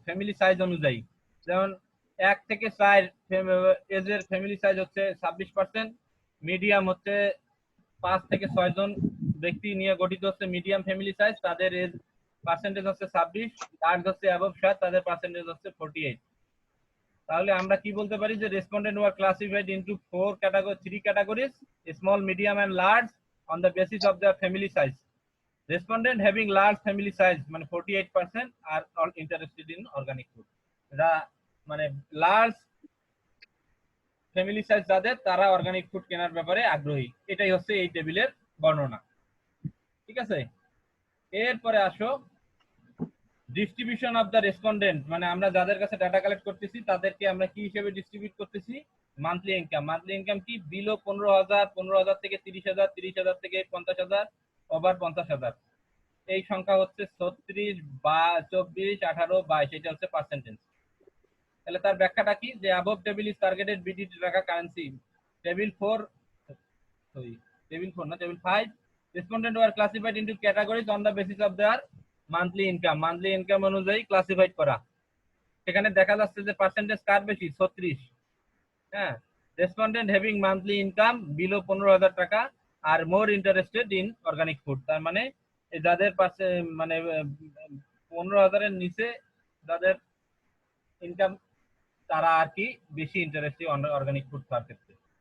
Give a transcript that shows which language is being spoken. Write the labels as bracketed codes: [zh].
[bn] Family size অনুযায়ী, যেমন 1 থেকে 4 এজের ফ্যামিলি সাইজ হচ্ছে 26%, মিডিয়াম হচ্ছে 5 থেকে 6 জন ব্যক্তি নিয়ে গঠিত হচ্ছে মিডিয়াম ফ্যামিলি সাইজ, তাদের এজ পার্সেন্টেজ হচ্ছে 26, লার্জ হচ্ছে অ্যাবভ 7, তাদের পার্সেন্টেজ হচ্ছে 48। তাহলে আমরা কি বলতে পারি যে [en] Respondent were classified into 3 categories, small, medium and large, on the basis of their family size. Respondent having large family size মানে 48% are all interested in organic food। [bn] এরা মানে লার্জ ফ্যামিলি সাইজ যাদের, তারা অর্গানিক ফুড কেনার ব্যাপারে আগ্রহী। এটাই হচ্ছে এই টেবিলের বর্ণনা। ঠিক আছে, এরপরে আসো ডিস্ট্রিবিউশন অফ দ্য রেসপন্ডেন্ট, মানে আমরা যাদের কাছে ডাটা কালেক্ট করতেছি তাদেরকে আমরা কি হিসেবে ডিস্ট্রিবিউট করতেছি? Monthly income. মান্থলি ইনকাম কি? বিলো 15,000, 15,000 থেকে 30,000, 30,000 থেকে 50,000, ওভার 50,000। এই সংখ্যা হচ্ছে 36 বা 24 18 22, এটা হচ্ছে পার্সেন্টেজ। তাহলে তার ব্যাখ্যাটা কি, যে [en] above table is targeted BDT টাকা currency table 4 sorry table 4 না table 5 respondent were classified into categories on the basis of their monthly income [bn] অনুযায়ী ক্লাসিফাইড করা। সেখানে দেখা যাচ্ছে যে পার্সেন্টেজ কার বেশি, 36। [en] হ্যাঁ, respondent having monthly income below 15,000 টাকা are more interested in organic food. [bn] তার মানে যাদের পাশে মানে 15,000-এর নিচে যাদের ইনকাম, তারা আর কি বেশি ইন্টারেস্টেড অর্গানিক ফুড খাওয়ার ক্ষেত্রে।